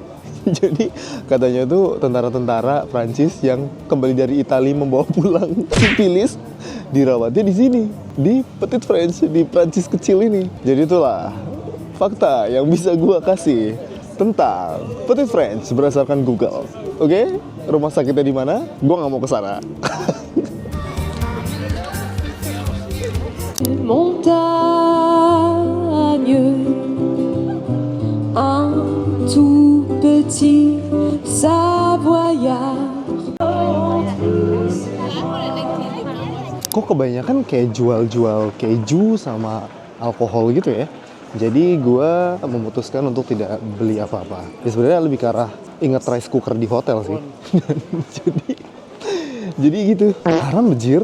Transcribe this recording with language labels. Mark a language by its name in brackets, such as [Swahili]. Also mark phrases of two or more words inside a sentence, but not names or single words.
[Indonesian] Jadi katanya tuh tentara-tentara Prancis yang kembali dari Italia membawa pulang sifilis dirawatnya di sini, di Petite France, di Prancis kecil ini. Jadi itulah fakta yang bisa gua kasih tentang Petite France berdasarkan Google. Oke? Rumah sakitnya di mana? Gua nggak mau ke sana. [French] Montagne, un tout petit Savoyard. [Indonesian] Kok kebanyakan kayak jual-jual keju sama alkohol gitu ya? Jadi gue memutuskan untuk tidak beli apa-apa. Ya sebenarnya lebih ke arah inget [English] rice cooker [Indonesian] di hotel sih. jadi gitu. Haram bejir.